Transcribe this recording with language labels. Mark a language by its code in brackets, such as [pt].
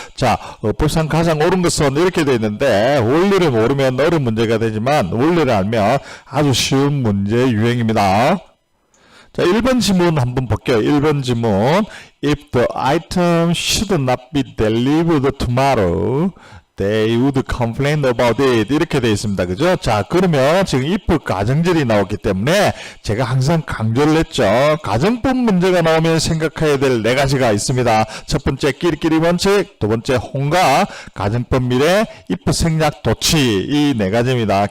[ko] 자, 어법상 가장 옳은 것은 이렇게 되어 있는데 원리를 모르면 어려운 문제가 되지만 원리를 알면 아주 쉬운 문제 유형입니다. 자, 1번 지문 한번 볼게요. 1번 지문. [en] If the item should not be delivered tomorrow, they would complain about it. [ko] 이렇게 되어 있습니다. 그죠? 자, 그러면 지금 if 가정절이 나왔기 때문에 제가 항상 강조를 했죠. 가정법 문제가 나오면 생각해야 될 4가지가 있습니다. 첫 번째, 끼리끼리 원칙. 두 번째, 홍가. 가정법 미래. if 생략 도치. 이 4가지입니다.